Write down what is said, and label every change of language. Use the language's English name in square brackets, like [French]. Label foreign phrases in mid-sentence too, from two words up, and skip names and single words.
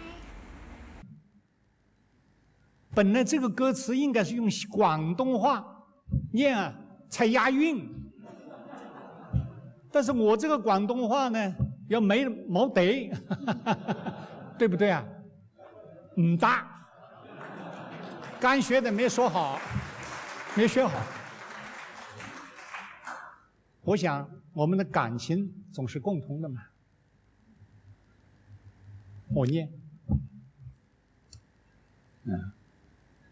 [Chinese] 本來這個歌詞應該是用廣東話念啊，才押韻。但是我這個廣東話呢，又冇得，對不對啊？唔得，剛學的沒說好，沒學好。我想我們的感情總是共同的嘛。我念，